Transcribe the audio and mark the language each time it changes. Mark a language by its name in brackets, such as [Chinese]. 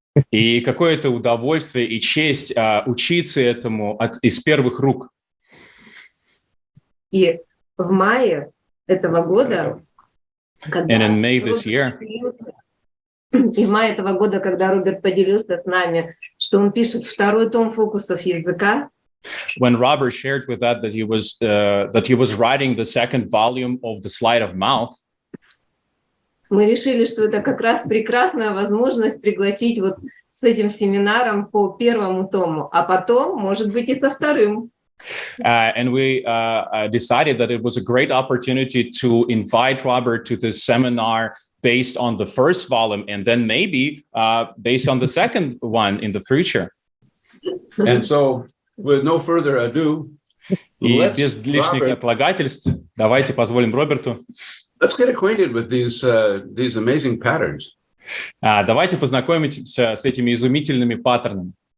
[Russian] И какое это удовольствие и честь учиться этому из первых рук. И в мае этого года, [English] And in May this year, [Russian] и в мае этого года, когда Роберт поделился с нами, что он пишет второй том фокусов языка, [English] when Robert shared with that he was writing the second volume of the Sleight of Mouth, [Russian] мы решили, что это как раз прекрасная возможность пригласить вот с этим семинаром по первому тому, а потом, может быть, и со вторым. [English] And we decided that it was a great opportunity to invite Robert to this seminar based on the first volume and then maybe based on the second one in the future. And so, with no further ado, [Russian] и без лишних отлагательств, давайте позволим Роберту. [English] Let's get acquainted with these amazing patterns. [Russian] Давайте познакомимся с этими изумительными паттернами.